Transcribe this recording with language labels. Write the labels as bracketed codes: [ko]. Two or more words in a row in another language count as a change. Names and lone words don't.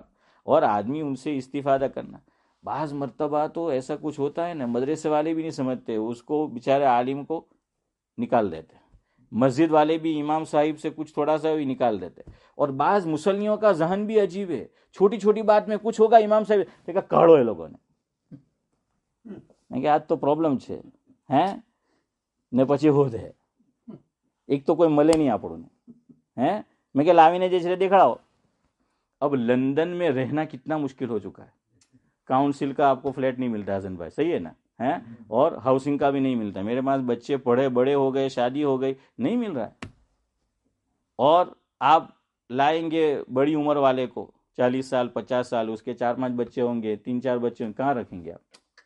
[ur] اور آدمی ان سے استفادہ کرنا. بعض مرتبہ تو ایسا کچھ ہوتا ہے نا، مدرسے والے بھی نہیں سمجھتے، اس کو بیچارے عالم کو نکال دیتے. مسجد والے بھی امام صاحب سے کچھ تھوڑا سا بھی نکال دیتے. اور بعض مسلمانوں کا ذہن بھی عجیب ہے، چھوٹی چھوٹی بات میں کچھ ہوگا، امام صاحب دیکھا کڑو ہے لوگوں نے کہ آج تو پرابلم [gu] છે ને પછી હોદે એક તો કોઈ મળે નહીં આપણને. મેં કે લાવીને જે છે દેખાડો. [ur] اب لندن میں رہنا کتنا مشکل ہو چکا ہے. کاؤنسل کا آپ کو فلیٹ نہیں ملتا حسن بھائی, صحیح ہے نا, ہے, اور ہاؤسنگ کا بھی نہیں ملتا. میرے پاس بچے پڑھے بڑے ہو گئے, شادی ہو گئی, نہیں مل رہا ہے. اور آپ لائیں گے بڑی عمر والے کو, 40 سال 50 سال, اس کے 4-5 بچے ہوں گے, 3-4 بچے ہوں گے, کہاں رکھیں گے آپ؟